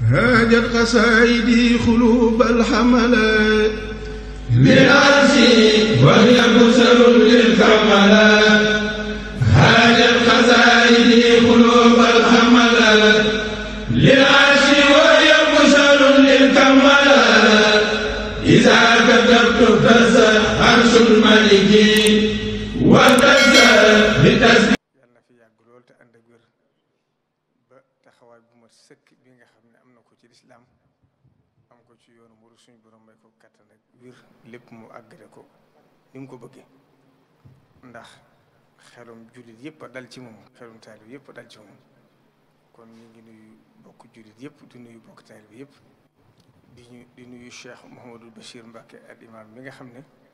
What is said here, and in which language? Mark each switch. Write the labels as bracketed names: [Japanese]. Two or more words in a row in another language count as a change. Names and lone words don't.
[Arabic] هاجت قصائدي قلوب الحملات للعرش وهي بشر للكملات هاجت قصائدي قلوب الحملات للعرش وهي بشر للكملات إذا كتبت اهتز عرش الملك واهتز بتسبيح [Wolof] sëkk bi nga xam ne am na ko ci lislaam am ko ci yoonu muru suñu borom may ko kattan ak wér lépp mu àggale ko ni mu ko bëggee ndax xelum jullit yëpp a dal ci moom xelum taalib yëpp a dal ci moom kon ñu ngi nuyu bokk jullit yëpp di nuyu bokk taalib yëpp di nuyu Cheikh Mouhamadul Bachir Mbacke al imam mi nga xam ne